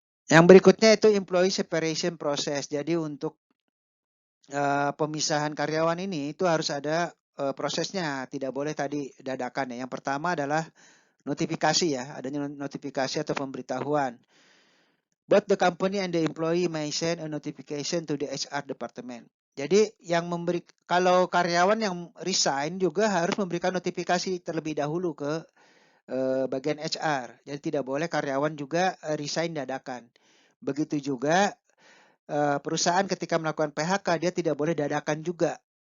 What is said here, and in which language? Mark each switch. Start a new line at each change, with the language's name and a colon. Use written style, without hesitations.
Indonesian: Yang berikutnya itu
English: employee separation process.
Indonesian: Jadi untuk pemisahan karyawan ini itu harus ada prosesnya, tidak boleh tadi dadakan ya. Yang pertama adalah notifikasi ya, adanya notifikasi atau pemberitahuan.
English: Both the company and the employee may send a notification to the HR department.
Indonesian: Jadi yang kalau karyawan yang resign juga harus memberikan notifikasi terlebih dahulu ke bagian HR. Jadi tidak boleh karyawan juga resign dadakan. Begitu juga perusahaan ketika melakukan PHK dia tidak boleh dadakan juga.